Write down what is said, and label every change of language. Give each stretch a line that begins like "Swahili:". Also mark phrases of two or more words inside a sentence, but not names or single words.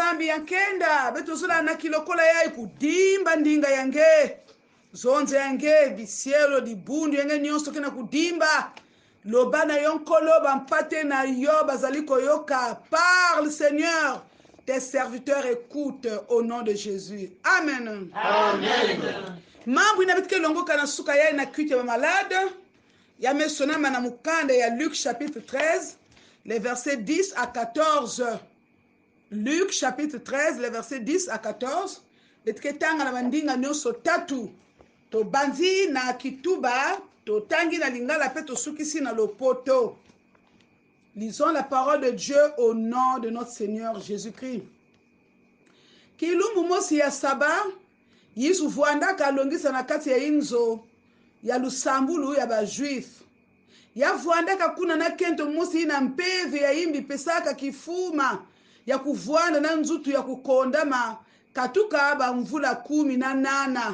Kituba (Democratic Republic of Congo): yankenda beto zola na kilokola yai kudimba ndinga yange zonze yange bisielo di bundu yange nyonso kena kudimba loba na yonkolo bampate na yo
Lingala: bazali koyoka.
French: Parle Seigneur, tes serviteurs écoutent au nom de Jésus. Amen. Amen.
Kituba (Democratic Republic of Congo): Mambo inabitike longoka na suka yai na kuite ba malade ya mesonama na mukanda ya
French: Luc chapitre 13 les versets 10 à 14. Luc chapitre 13 les versets 10 à 14.
Kituba (Democratic Republic of Congo): Betike tanga na bandinga nyonso tatu to banzi na kituba to tangi na lingala pe to sukisi na lopoto.
French: Lisons la parole de Dieu au nom de notre Seigneur Jésus-Christ.
Kituba (Democratic Republic of Congo): Kilumbu mosi ya saba Yesu vuandaka alongisa na kati ya inzo ya lusambulu ya bajuif. Ya vuandaka kuna na kento mosi ina mpeve ya imbi pesaka kifuma ya kuvuanda na nzutu ya kukondama katuka ba mvula 18.